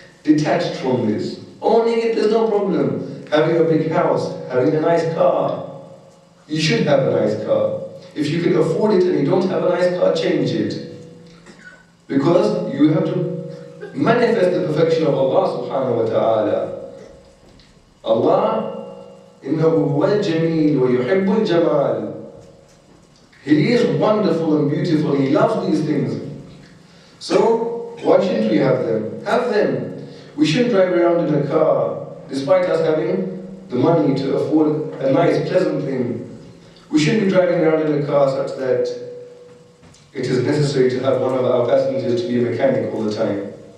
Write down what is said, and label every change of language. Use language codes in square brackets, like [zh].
[en] Detached from this. Owning it, there's no problem. Having a big house, having a nice car. You should have a nice car. If you can afford it and you don't have a nice car, change it. Because you have to manifest the perfection of Allah subhanahu wa ta'ala. [ar] Allah, إِنَّهُ هُوَ الْجَمِيلُ وَيُحِبُّ الْجَمَالِ. [en] He is wonderful and beautiful. He loves these things. So, why shouldn't we have them? Have them. We shouldn't drive around in a car, despite us having the money to afford a nice, pleasant thing. We shouldn't be driving around in a car such that it is necessary to have one of our passengers to be a mechanic all the time.